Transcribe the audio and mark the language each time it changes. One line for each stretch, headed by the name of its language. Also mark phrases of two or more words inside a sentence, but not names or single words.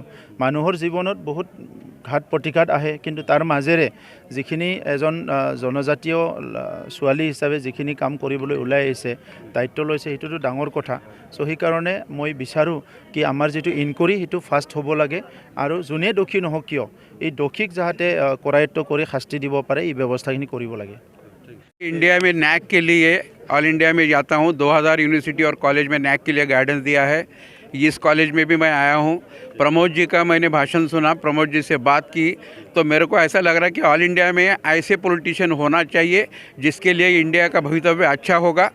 Assamese: মানুহৰ জীৱনত বহুত ঘাত প্ৰতিঘাত আহে, কিন্তু তাৰ মাজেৰে যিখিনি এজন জনজাতীয় ছোৱালী হিচাপে যিখিনি কাম কৰিবলৈ ওলাই আহিছে, দায়িত্ব লৈছে, সেইটোতো ডাঙৰ কথা। চ' সেইকাৰণে মই বিচাৰোঁ কি আমাৰ যিটো ইনকুৱাৰী সেইটো ফাষ্ট হ'ব লাগে, আৰু যোনে দোষী নহওক কিয় এই দোষীক যাতে কৰায়ত্ব কৰি শাস্তি দিব পাৰে এই ব্যৱস্থাখিনি কৰিব লাগে।
Hindi: इंडिया में नैक के लिए
English: all India
Hindi: में जाता हूँ। 2000 यूनिवर्सिटी और कॉलेज में नैक के लिए गाइडेंस दिया है। इस कॉलेज में भी मैं आया हूँ। प्रमोद जी का मैंने भाषण सुना, प्रमोद जी से बात की, तो मेरे को ऐसा लग रहा है कि
English: all India
Hindi: में ऐसे पॉलिटिशियन होना चाहिए जिसके लिए इंडिया का भवितव्य अच्छा होगा।